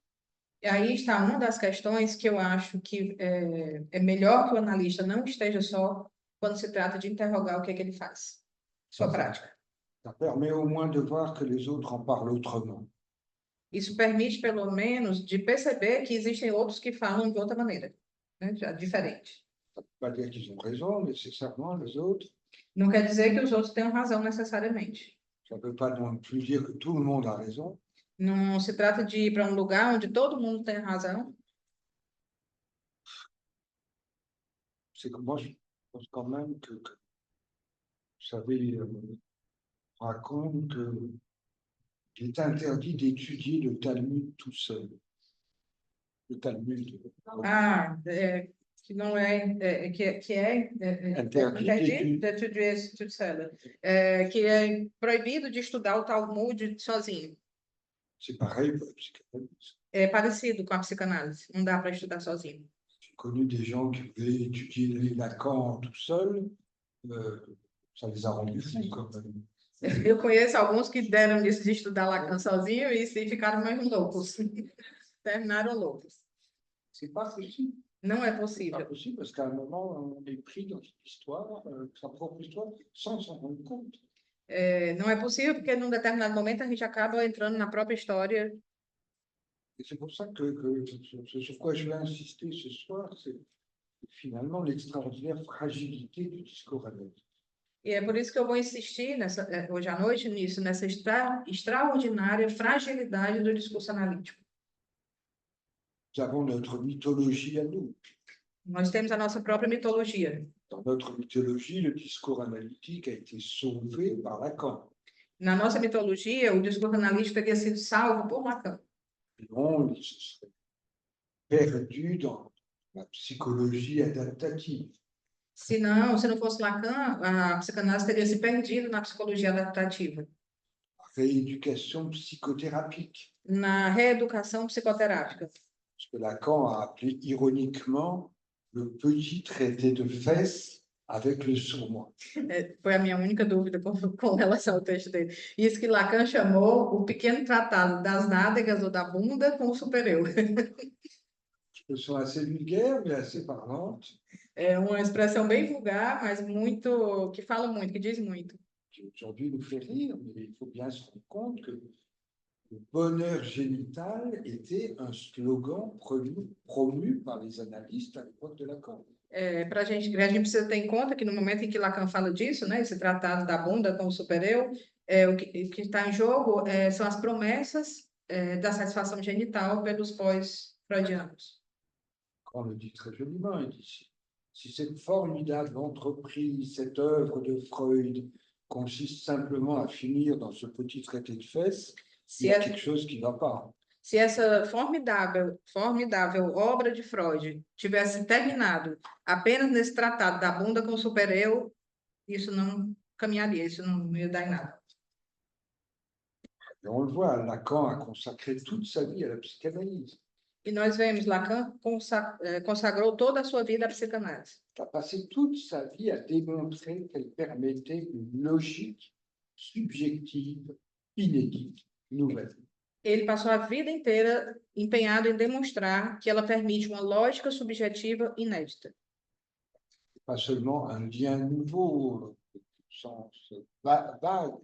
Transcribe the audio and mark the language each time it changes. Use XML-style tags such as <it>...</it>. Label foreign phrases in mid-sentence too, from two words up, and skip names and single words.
<pt>E aí está uma das questões que eu acho que é melhor que o analista não esteja só quando se trata de interrogar o que é que ele faz, sua prática.</pt> <fr>Ça permet au moins de voir que les autres en parlent autrement.</fr> <pt>Isso permite, pelo menos, de perceber que existem outros que falam de outra maneira, né? Já diferente.</pt> <fr>Ça ne veut pas dire qu'ils ont raison nécessairement, les autres.</fr> <pt>Não quer dizer que os outros tenham razão necessariamente.</pt> <fr>Ça ne veut pas non plus dire que tout le monde a raison.</fr> <pt>Não se trata de ir para um lugar onde todo mundo tem razão.</pt> <fr>C'est que moi, je pense quand même que vous savez, on raconte qu'il est interdit d'étudier le Talmud tout seul. Le Talmud.</fr> <pt>Que não</pt> <fr>Interdit</fr> <pt>que é proibido de estudar o Talmud sozinho.</pt> <fr>C'est pareil pour la psychanalyse.</fr> <pt>É parecido com a psicanálise, não dá para estudar sozinho.</pt> <fr>J'ai connu des gens qui voulaient étudier Lacan tout seul, ça les a rendus fous quand même.</fr> <pt>Eu conheço alguns que deram isso de estudar Lacan sozinho e ficaram mais loucos. Terminaram loucos.</pt> <fr>C'est pas possible.</fr> <pt>Não é</pt> <fr>C'est</fr> <pt>possível.</pt> <fr>pas possible parce qu'à un moment, on est pris dans une histoire, sa propre histoire, sans s'en rendre compte.</fr> <pt>Não é possível porque num determinado momento a gente acaba entrando na própria história.</pt> <fr>Et c'est pour ça que ce sur quoi je vais insister ce soir, c'est finalement l'extraordinaire fragilité du discours analytique.</fr> <pt>E é por isso que eu vou insistir hoje à noite nisso, nessa extraordinária fragilidade do discurso analítico.</pt> <fr>Nous avons notre mythologie à nous.</fr> <pt>Nós temos a nossa própria mitologia.</pt> <fr>Dans notre mythologie, le discours analytique a été sauvé par Lacan.</fr> <pt>Na nossa mitologia, o discurso analítico teria sido salvo por Lacan.</pt> <fr>Sinon, il se serait perdu dans la psychologie adaptative.</fr> <pt>Se não fosse Lacan, a psicanálise teria se perdido na psicologia adaptativa,</pt> <fr>La rééducation psychothérapique.</fr> <pt>na reeducação psicoterápica.</pt> <fr>Ce que Lacan a appelé ironiquement le petit traité de fesses avec le sourd-moi.</fr> <pt>Foi a minha única dúvida com relação ao texto dele. Isso que Lacan chamou o pequeno tratado das nádegas ou da bunda com o super-eu.</pt> <fr>Expression assez vulgaire, mais assez parlante,</fr> <pt>É uma expressão bem vulgar, mas que fala muito, que diz muito.</pt> <fr>qui aujourd'hui nous fait rire, mais il faut bien se rendre compte que le bonheur génital était un slogan promu par les analystes à l'époque de Lacan.</fr> <pt>A gente precisa ter em conta que no momento em que Lacan fala disso, né, esse tratado da bunda com o super-eu, o que está em jogo são as promessas da satisfação genital pelos pós-freudianos.</pt> <fr>On le dit très joliment, il dit, si cette formidable entreprise, cette œuvre de Freud consiste simplement à finir dans ce petit traité de fesses, il y a quelque chose qui ne va pas.</fr> <pt>Se essa formidável obra de Freud tivesse terminado apenas nesse tratado da bunda com o super-eu, isso não caminharia, isso não ia dar em nada.</pt> <fr>Et on le voit, Lacan a consacré toute sa vie à la psychanalyse.</fr> <pt>E nós vemos, Lacan consagrou toda a sua vida à psicanálise.</pt> <fr>Il a passé toute sa vie à démontrer qu'elle permettait une logique subjective, inédite, nouvelle.</fr> <pt>Ele passou a vida inteira empenhado em demonstrar que ela permite uma lógica subjetiva inédita.</pt> <fr>Pas seulement un lien nouveau, au sens vague,</fr>